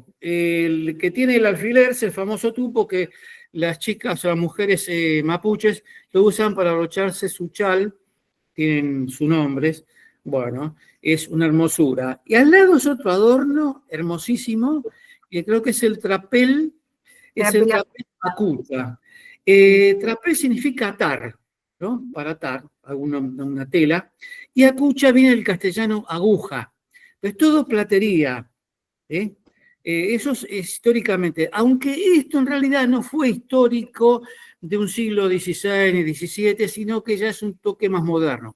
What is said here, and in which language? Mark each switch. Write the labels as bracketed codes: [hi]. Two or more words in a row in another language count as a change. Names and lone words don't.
[es] El que tiene el alfiler es el famoso tupo que las chicas o las mujeres mapuches lo usan para abrocharse su chal. Tienen sus nombres. Bueno, es una hermosura. Y al lado es otro adorno hermosísimo, que creo que es el trapel. Es el trapel acucha. Trapel significa atar, ¿no? Para atar una tela. Y acucha viene del castellano aguja. Es todo platería. Eso es históricamente, aunque esto en realidad no fue histórico de un siglo XVI ni XVII, sino que ya es un toque más moderno.